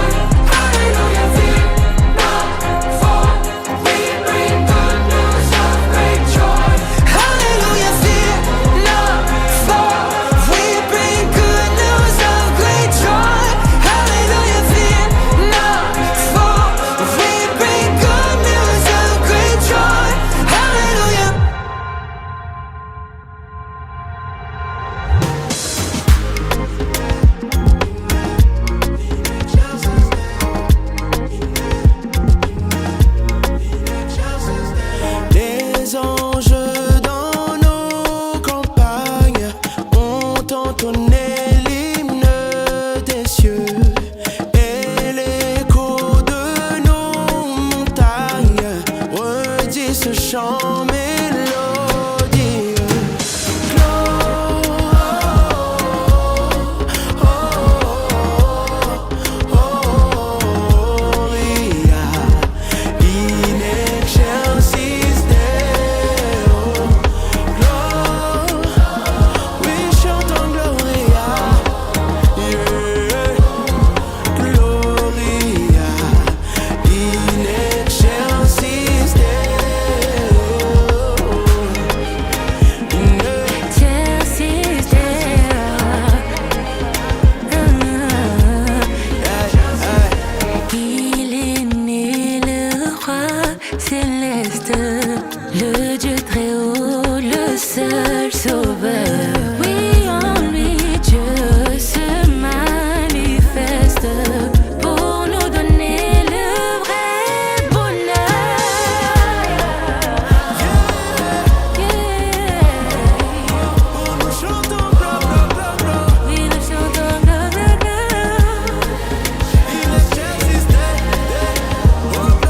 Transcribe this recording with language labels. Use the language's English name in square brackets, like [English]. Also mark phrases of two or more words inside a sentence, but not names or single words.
[English] Hallelujah, fear not, for we bring good news of great joy. Hallelujah, fear not, for we bring good news of great joy. Hallelujah, fear not, for we bring good news of great joy. Hallelujah. [French] Les anges dans nos campagnes ont entonné l'hymne des cieux, et l'écho de nos montagnes redit ce chant mélodieux. [Latin] Gloria in excelsis Deo. [French] We chantons Gloria, yeah. [Latin] Gloria in excelsis Deo. [French] Excelsis Il est né le roi céleste, le Dieu très haut, le seul sauveur. Oui, en lui Dieu se manifeste pour nous donner le vrai bonheur. Nous chantons Gloria, Oui, nous chantons bla bla bla. [Latin] in excelsis Deo.